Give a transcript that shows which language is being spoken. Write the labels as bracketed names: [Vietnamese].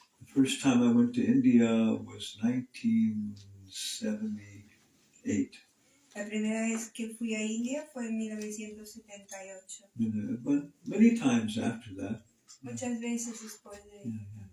[English] The first time I went to India was 1978. [Spanish] La primera vez que fui a India fue en 1978. [English] But many times after that. [Spanish] Muchas veces después de